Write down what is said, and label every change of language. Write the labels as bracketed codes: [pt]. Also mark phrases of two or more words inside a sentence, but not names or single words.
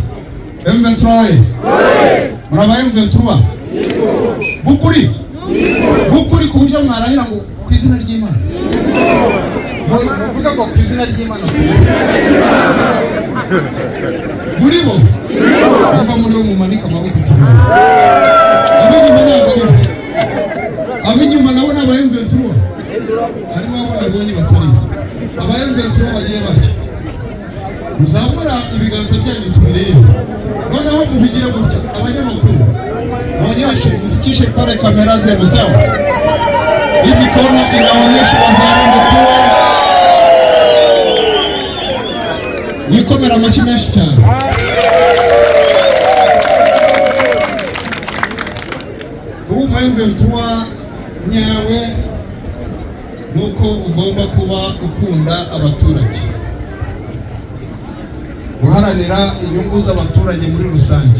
[rw] M23 muraba M23 bukuri ku buryo mwarahira ngo ku izina ry'Imana, muvuga ngo ku izina ry'Imana muri bo niba muri bo mumanika amaboko cyane. Abinyuma nabo n'aba M23 harimo abo nabonye batari aba M23 bagiye bake. Muzamura ibiganza byanyu tubirebe, noneho mubigire gutya. [sw] Abanyamakuru muonyeshe, mfikishe pale kamera zenu, sawa? Hii mikono inaonyesha wazalendo kuwa nikomera [rw] amashyi menshi cyane. M23 nyawe nuko ugomba kuba ukunda abaturage, guharanira inyungu z'abaturage muri rusange.